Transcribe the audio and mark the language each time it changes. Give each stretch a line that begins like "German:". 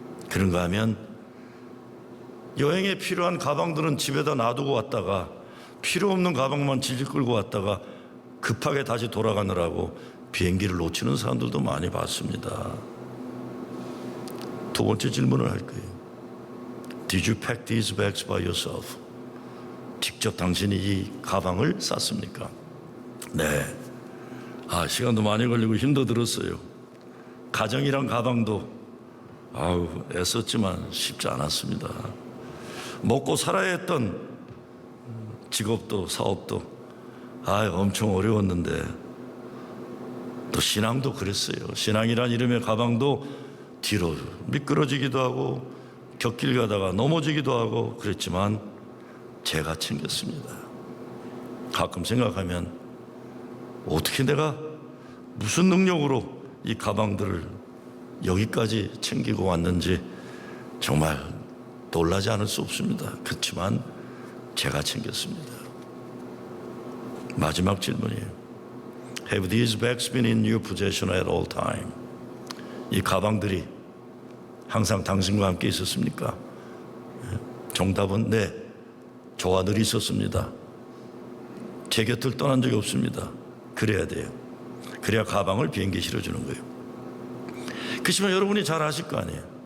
Korean: 그런가 하면 여행에 필요한 가방들은 집에다 놔두고 왔다가 필요 없는 가방만 질질 끌고 왔다가 급하게 다시 돌아가느라고 비행기를 놓치는 사람들도 많이 봤습니다. 두 번째 질문을 할 거예요.
English: Did you pack these bags by yourself?
Korean: 직접 당신이 이 가방을 쌌습니까? 네. 시간도 많이 걸리고 힘도 들었어요. 가정이란 가방도 애썼지만 쉽지 않았습니다. 먹고 살아야 했던 직업도 사업도 엄청 어려웠는데, 또 신앙도 그랬어요. 신앙이란 이름의 가방도 뒤로 미끄러지기도 하고 곁길 가다가 넘어지기도 하고 그랬지만 제가 챙겼습니다. 가끔 생각하면 어떻게 내가 무슨 능력으로 이 가방들을 여기까지 챙기고 왔는지 정말 놀라지 않을 수 없습니다. 그렇지만 제가 챙겼습니다. 마지막 질문이에요.
English: Have these bags been in your possession at all time?
Korean: 이 가방들이 항상 당신과 함께 있었습니까? 정답은 네, 저와 늘 있었습니다. 제 곁을 떠난 적이 없습니다. 그래야 돼요. 그래야 가방을 비행기에 실어주는 거예요. 그렇지만 여러분이 잘 아실 거 아니에요.